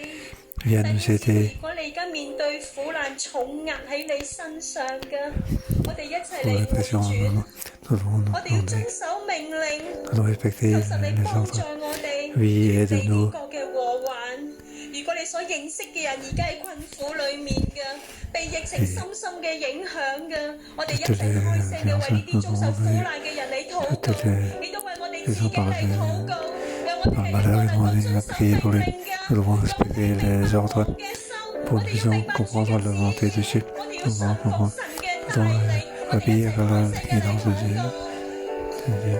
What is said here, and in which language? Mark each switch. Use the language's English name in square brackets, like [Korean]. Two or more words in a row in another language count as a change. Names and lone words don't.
[Cantonese] 弟兄姊妹，如果你而家面對苦難重壓喺你身上嘅，我哋一齊嚟回轉，我哋要遵守命令，求神你幫助我哋脫離呢個嘅禍患。如果你所認識嘅人而家喺困苦裡面嘅，被疫情深深嘅影響嘅，我哋一齊開聲嘅為呢啲遭受苦難嘅人嚟禱告，亦都為我哋自己嚟禱告，讓我哋係能夠遵守命令嘅。 [French] les ordres pour nous comprendre la volonté de Dieu, comprendre obéir à la guidance de Dieu.